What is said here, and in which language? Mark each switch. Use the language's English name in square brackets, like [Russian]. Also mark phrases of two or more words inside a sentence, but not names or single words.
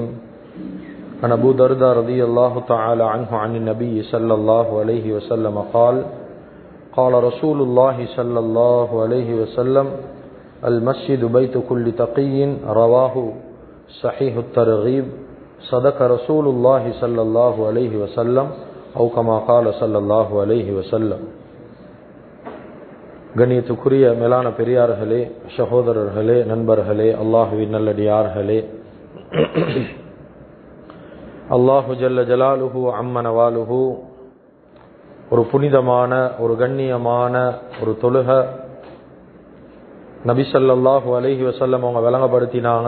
[Arabic] عن أبو درداء رضي الله تعالى عنه عن النبي صلى الله عليه وسلم قال: قال رسول الله صلى الله عليه وسلم: المسجد بيت كل تقي. رواه صحيح الترغيب. صدق رسول الله صلى الله عليه وسلم أو كما قال صلى الله عليه وسلم. [Tamil] கண்ணியத்துக்குரிய மேலான பெரியார்களே, சகோதரர்களே, நண்பர்களே, அல்லாஹுவின் நல்லடியார்களே, அல்லாஹு [Arabic] جل جلاله عم نواله [Tamil] ஒரு புனிதமான, ஒரு கண்ணியமான ஒரு தொழுக நபி [Arabic] صلى الله عليه وسلم [Tamil] அவங்க விளங்கப்படுத்தினாங்க.